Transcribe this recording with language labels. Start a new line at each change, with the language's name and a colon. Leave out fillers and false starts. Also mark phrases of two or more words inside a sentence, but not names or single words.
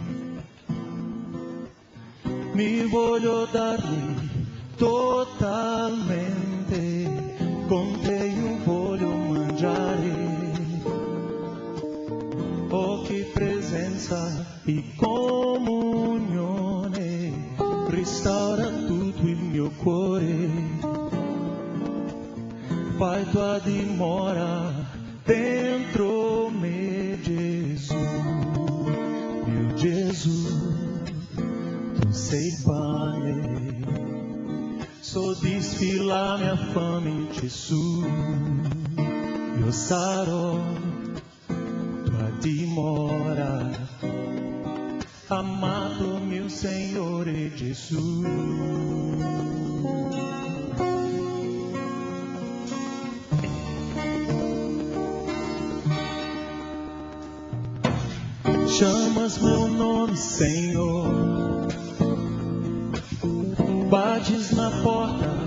Italian: mi voglio darmi totalmente, con te io voglio mangiare, oh che presenza e comunione, restaura tutto il mio cuore. Pai, tua dimora dentro me,
Portuguese: Jesus, meu Jesus,
Italian: tu sei pane, soddisfi la mia fame in Gesù, io sarò tua dimora, amato mio Signore Gesù.
Portuguese: Chamas meu nome, Senhor, bates na porta